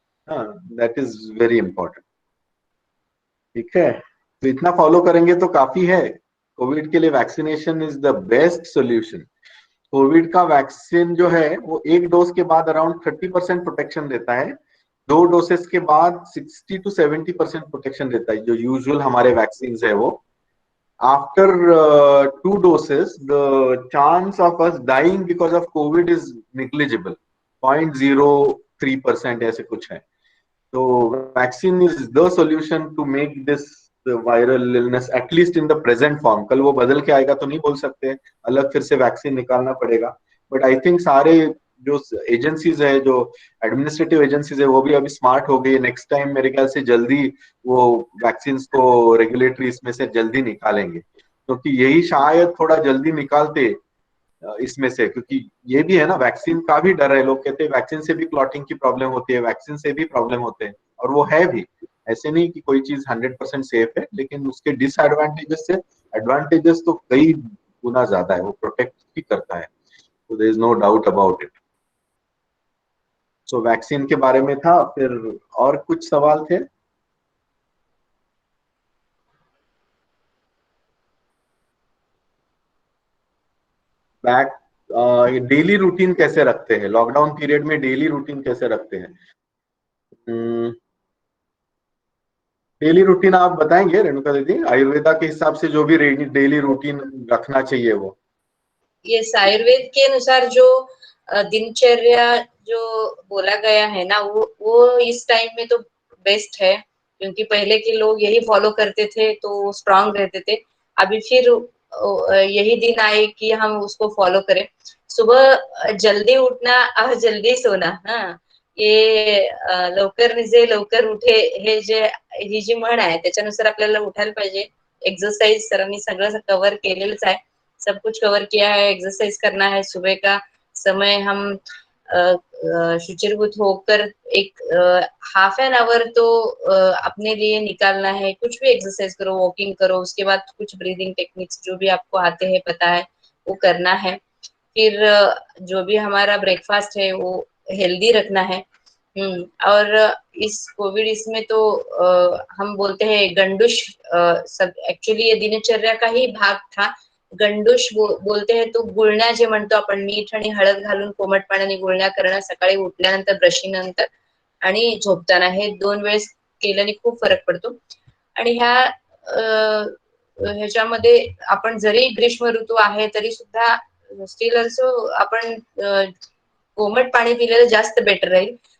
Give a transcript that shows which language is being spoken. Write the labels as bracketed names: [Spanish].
[English] That is very important. [Hindi] ठीक है, तो इतना फॉलो करेंगे तो काफी है। कोविड के लिए [English] Vaccination is the best solution. [Hindi] Covid का वैक्सीन जो है वो एक डोज के बाद अराउंड 30% प्रोटेक्शन देता है, 2 डोसेस के बाद 60 to 70% प्रोटेक्शन देता है, जो यूजुअल हमारे वैक्सीन है वो। [English] After 2 doses, the chance of us dying because of COVID is negligible, 0.03% [Hindi] ऐसे कुछ है। [English] तो vaccine is the solution to make this the viral illness at least in the present form। [Hindi] कल वो बदल के आएगा तो नहीं बोल सकते, अलग फिर से वैक्सीन निकालना पड़ेगा। [English] but I think [Hindi] सारे जो एजेंसीज है, जो एडमिनिस्ट्रेटिव एजेंसीज है, वो भी अभी स्मार्ट हो गई। नेक्स्ट टाइम मेरे ख्याल से जल्दी वो वैक्सीन को रेगुलेटरी इसमें से जल्दी निकालेंगे, क्योंकि यही शायद थोड़ा जल्दी निकालते इसमें से, क्योंकि ये भी है ना, वैक्सीन का भी डर है। लोग कहते हैं वैक्सीन से भी क्लॉटिंग की प्रॉब्लम होती है, वैक्सीन से भी प्रॉब्लम होते हैं, और वो है भी। ऐसे नहीं कि कोई चीज 100% सेफ है, लेकिन उसके डिसएडवांटेजेस से एडवांटेजेस तो कई गुना ज्यादा है। वो प्रोटेक्ट भी करता है, [English] so there is no doubt about it। [Hindi] So vaccine के बारे में था। फिर और कुछ सवाल थे? बैक डेली रूटीन कैसे रखते हैं लॉकडाउन पीरियड में? डेली रूटीन कैसे रखते हैं? डेली रूटीन आप बताएंगे रेणुका दीदी, आयुर्वेदा के हिसाब से जो भी डेली रूटीन रखना चाहिए वो। यस, आयुर्वेद के अनुसार जो दिनचर्या जो बोला गया है ना, वो इस टाइम में तो बेस्ट है, क्योंकि पहले के लोग यही फॉलो करते थे तो स्ट्रांग रहते थे। अभी फिर यही दिन आए कि हम उसको फॉलो करें। सुबह जल्दी उठना और जल्दी सोना, [Marathi] हाँ, ये लवकर निजे लवकर उठे हे जे ही जी म्हण आहे त्याच्यानुसार आपल्याला उठायला पाहिजे। एक्सरसाइज सरांनी सगळं कव्हर केलेलंच आहे, [Hindi] सब कुछ कवर किया है। एक्सरसाइज करना है, सुबह का समय हम शुचिर्भूत होकर एक हाफ एन आवर तो अपने लिए निकालना है। कुछ भी एक्सरसाइज करो, वॉकिंग करो, उसके बाद कुछ ब्रीदिंग टेक्निक्स जो भी आपको आते हैं, पता है, वो करना है। फिर जो भी हमारा ब्रेकफास्ट है वो हेल्दी रखना है। और इस कोविड इसमें तो हम बोलते हैं गंडुश, सब एक्चुअली ये दिनचर्या का ही भाग था। [Marathi] गंडुश बोलते हैं तो गुळण्या जे म्हणतो आपण, मीठ आणि हळद घालून कोमट पाण्याने गुळण्या करणं सकाळी उठल्यानंतर, ब्रशिंग नंतर आणि झोपताना, हे 2 वेळेस केल्याने खूप फरक पडतो। आणि ह्याच्यामध्ये आपण जरी ग्रीष्म ऋतू आहे तरी सुद्धा स्टील ऑल्सो आपण कोमट पाणी पिलेलं जास्त बेटर राहील।